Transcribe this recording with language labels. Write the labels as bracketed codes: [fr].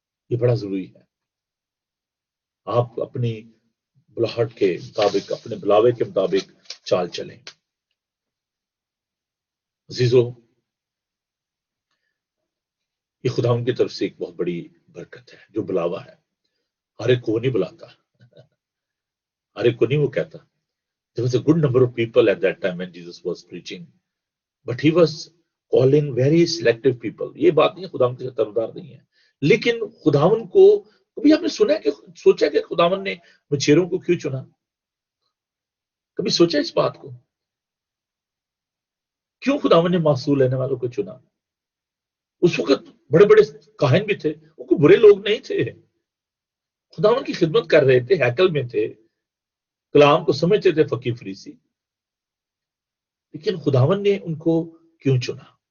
[hi] ये बड़ा जरूरी है, आप अपनी बुलाहट के मुताबिक, अपने बुलावे के मुताबिक चाल चलें। अजीजों, ये खुदा की तरफ से एक बहुत बड़ी बरकत है जो बुलावा है। हर एक को नहीं बुलाता, हर एक को नहीं वो कहता। [en] There was a good number of people at that time when Jesus was preaching, but he was calling very selective people. [hi] ये बात नहीं, खुदावन के तरफदार नहीं है, लेकिन खुदावन को कभी आपने सुना कि सोचा कि खुदावन ने मछेरों को क्यों चुना? कभी सोचा इस बात को? क्यों खुदावन ने मासूल लेने वालों को चुना? उस वक्त बड़े बड़े काहिन भी थे, वो बुरे लोग नहीं थे, खुदावन की खिदमत कर रहे थे, हैकल में थे, कलाम को समझते थे फकीर फरीसी, लेकिन खुदावन ने उनको क्यों चुना?